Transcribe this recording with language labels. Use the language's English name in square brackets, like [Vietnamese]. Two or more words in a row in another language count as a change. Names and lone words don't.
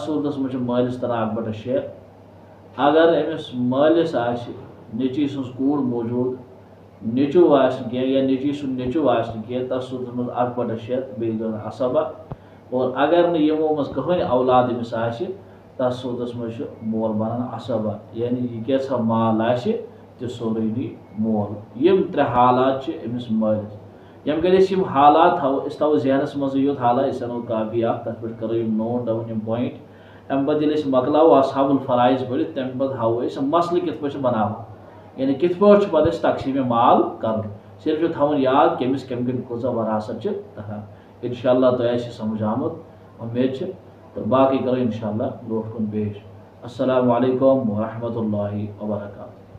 [Kashmiri] सूरतस मज मालिस तरान 1/6 अगर अमिस मालिस नेची सज कूर मौजूद नेचू या नेची सुंद नेचू तस सूरतस मज 1/6 बे असबा और अगर नमो मज कहन औलाद अमिस तस सूरतस मज मोल बनान असबा यानी यह कैसा माल तो सोरे नी मोल। यम त्रे हालात अमिस मालिस यम गए हालात थो जहनस मज योत हालात अनो काफी तथ पे करो [English] note down [Kashmiri] यम पॉइंट अम पे मकलाव [Arabic] أصحاب الفرائض [Kashmiri] पढ़ तम पे हाव मसल कित पे बनाव यानी कित पे पे तकसीम माल कर सिर्फ थवन याद कमिस कम गड़ कूचा वरासत तरान इंशाअल्लाह तो समझ आमुत उम्मीद तो बाकी करो इंशाअल्लाह ब्रोट कुन पेश। [Arabic] السلام عليكم ورحمة الله وبركاته.